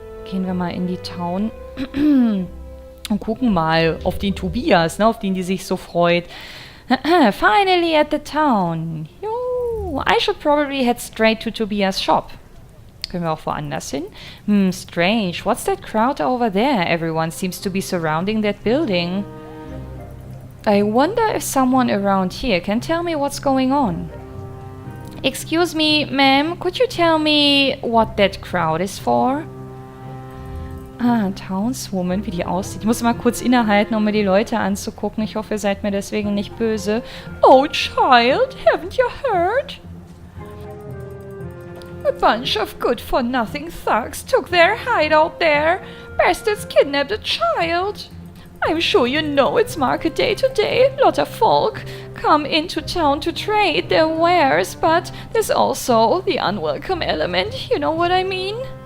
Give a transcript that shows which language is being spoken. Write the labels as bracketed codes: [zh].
[de] Gehen wir mal in die Town und gucken mal auf den Tobias, ne, auf den die sich so freut. [en] Finally at the town. Yo, I should probably head straight to Tobias' shop. Können wir auch woanders hin? Strange. What's that crowd over there? Everyone seems to be surrounding that building. I wonder if someone around here can tell me what's going on. Excuse me, ma'am, could you tell me what that crowd is for? [de] Ah, Townswoman, wie die aussieht. Ich muss mal kurz innehalten, um mir die Leute anzugucken. Ich hoffe, ihr seid mir deswegen nicht böse. [en] Oh, child, haven't you heard? A bunch of good-for-nothing thugs took their hideout there. Bastards kidnapped a child. I'm sure you know it's market day today. Lot of folk come into town to trade their wares, but there's also the unwelcome element, you know what I mean?